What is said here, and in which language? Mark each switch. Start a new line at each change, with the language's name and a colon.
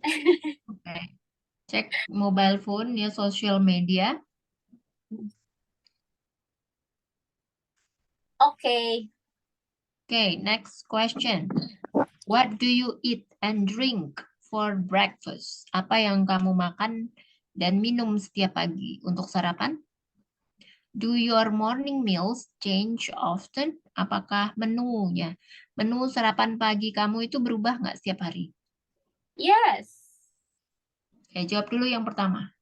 English: Okay. Cek mobile phone ya, social media. Okay. Okay, next question. What do you eat and drink for breakfast?
Indonesian: Apa yang kamu makan dan minum setiap pagi untuk sarapan?
English: Do your morning meals change often?
Indonesian: Apakah menu sarapan pagi kamu itu berubah nggak setiap hari?
English: Yes.
Indonesian: Oke, jawab dulu yang pertama.